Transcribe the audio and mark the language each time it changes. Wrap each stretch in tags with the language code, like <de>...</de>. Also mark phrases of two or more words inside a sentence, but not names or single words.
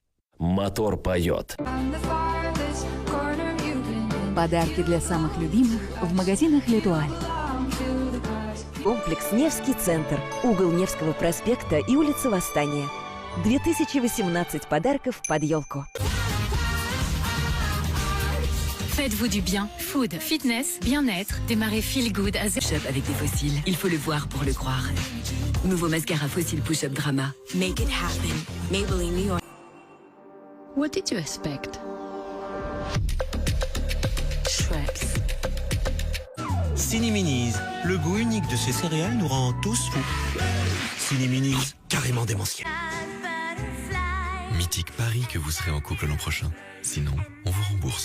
<ru>Мотор поет. Подарки для самых любимых в магазинах «Летуаль». Комплекс «Невский центр». Угол Невского проспекта и улица Восстания. 2018 подарков под елку.</ru> <fr>Faites-vous du bien.</fr> <en>Food, fitness,</en> <fr>bien-être, démarrez Feel Good à Push-up avec des fossiles. Il faut le voir pour le croire. Nouveau mascara fossile Push-up Drama.</fr> <en>Make it happen.</en> <fr>Maybelline New York.</fr> <en>What did you expect? Schweppes.</en> <fr>Cineminis, le goût unique de ces céréales nous rend tous fous. Cineminis, carrément démentiel. Mythique parie que vous serez en couple l'an prochain. Sinon, on vous rembourse.</fr>